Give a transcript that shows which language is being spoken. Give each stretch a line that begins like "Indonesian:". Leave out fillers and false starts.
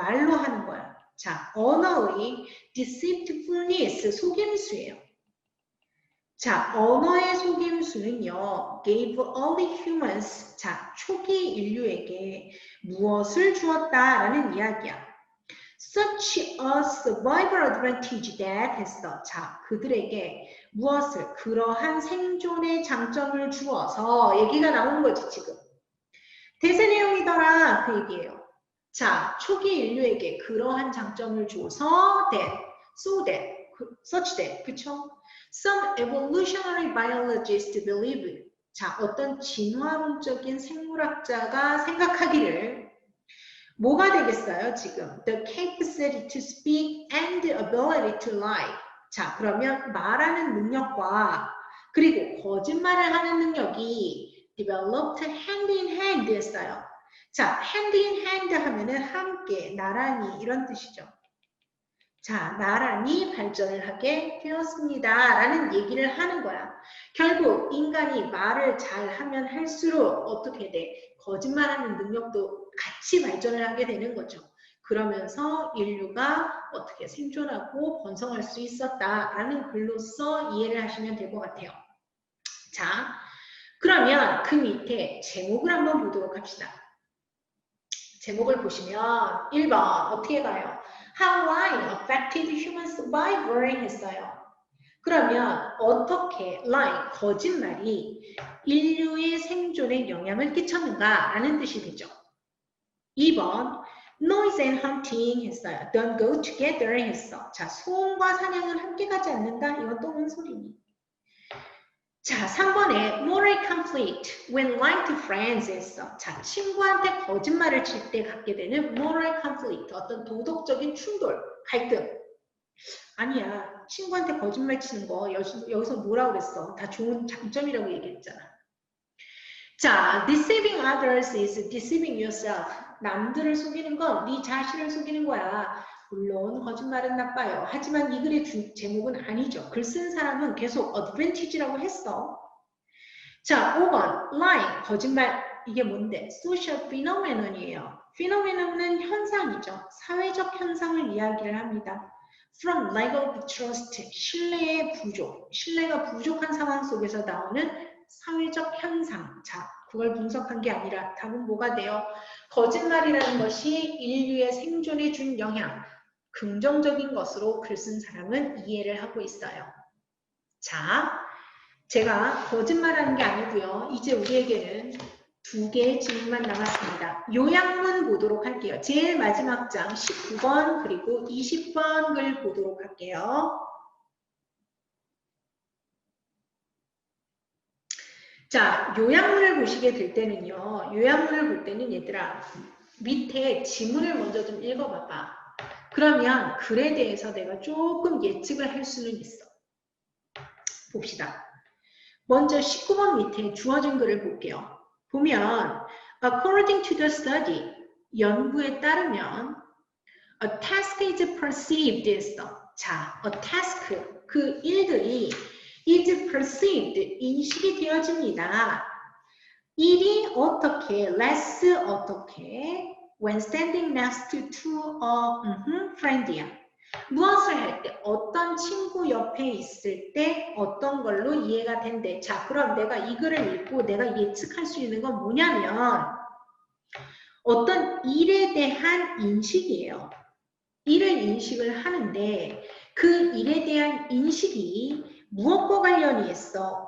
Korean: 말로 하는 거야. 자, 언어의 deceitfulness, 속임수예요. 자, 언어의 속임수는요,
English: gave early humans,
Korean: 자, 초기 인류에게 무엇을 주었다라는 이야기야.
English: Such a survival advantage that
Korean: 했어. 자, 그들에게 무엇을, 그러한 생존의 장점을 주어서 얘기가 나온 거지, 지금. 대세 내용이더라, 그 얘기예요. 자, 초기 인류에게 그러한 장점을 줘서 that,
English: so that, such that,
Korean: 그쵸?
English: Some evolutionary biologists believe,
Korean: 자, 어떤 진화론적인 생물학자가 생각하기를 뭐가 되겠어요, 지금?
English: The capacity to speak and the ability to lie.
Korean: 자, 그러면 말하는 능력과 그리고 거짓말을 하는 능력이
English: developed hand in hand
Korean: 했어요. 자,
English: hand in hand
Korean: 하면은 함께, 나란히 이런 뜻이죠. 자, 나란히 발전을 하게 되었습니다. 라는 얘기를 하는 거야. 결국 인간이 말을 잘하면 할수록 어떻게 돼? 거짓말하는 능력도 같이 발전을 하게 되는 거죠. 그러면서 인류가 어떻게 생존하고 번성할 수 있었다라는 글로써 이해를 하시면 될 것 같아요. 자, 그러면 그 밑에 제목을 한번 보도록 합시다. 제목을 보시면 1번 어떻게 가요?
English: How lying affected human survival
Korean: 했어요. 그러면 어떻게 lying, 거짓말이 인류의 생존에 영향을 끼쳤는가 라는 뜻이 되죠. 2번
English: noise and hunting
Korean: 했어요.
English: Don't go together
Korean: 했어. 자, 소음과 사냥은 함께 가지 않는다. 이건 또 뭔 소리니? 자, 3번에
English: moral conflict when lying to friends
Korean: 했어. 자, 친구한테 거짓말을 칠 때 갖게 되는
English: moral conflict,
Korean: 어떤 도덕적인 충돌, 갈등. 아니야, 친구한테 거짓말 치는 거 여기서 뭐라고 그랬어? 다 좋은 장점이라고 얘기했잖아.
English: 자, deceiving others is deceiving yourself.
Korean: 남들을 속이는 건 네 자신을 속이는 거야. 물론 거짓말은 나빠요. 하지만 이 글의 제목은 아니죠. 글 쓴 사람은 계속 advantage라고 했어. 자, 5번 lying, 거짓말. 이게 뭔데? social phenomenon이에요. phenomenon은 현상이죠. 사회적 현상을 이야기를 합니다.
English: from lack of trust,
Korean: 신뢰의 부족. 신뢰가 부족한 상황 속에서 나오는 사회적 현상. 자, 그걸 분석한 게 아니라 답은 뭐가 돼요? 거짓말이라는 것이 인류의 생존에 준 영향, 긍정적인 것으로 글 쓴 사람은 이해를 하고 있어요. 자, 제가 거짓말하는 게 아니고요. 이제 우리에게는 2개의 질문만 남았습니다. 요약문 보도록 할게요. 제일 마지막 장 19번 그리고 20번 글 보도록 할게요. 자, 요약문을 보시게 될 때는요. 요약문을 볼 때는 얘들아 밑에 지문을 먼저 좀 읽어봐봐. 그러면 글에 대해서 내가 조금 예측을 할 수는 있어. 봅시다. 먼저 19번 밑에 주어진 글을 볼게요.
English: 보면 according to the study,
Korean: 연구에 따르면
English: a task is perceived as 자, a task,
Korean: 그 일들이
English: is perceived,
Korean: 인식이 되어집니다. 일이 어떻게,
English: less 어떻게, when standing next to a friend이야.
Korean: 무엇을 할 때, 어떤 친구 옆에 있을 때 어떤 걸로 이해가 된대. 자, 그럼 내가 이 글을 읽고 내가 예측할 수 있는 건 뭐냐면 어떤 일에 대한 인식이에요. 일을 인식을 하는데 그 일에 대한 인식이 무엇과 관련이 있어?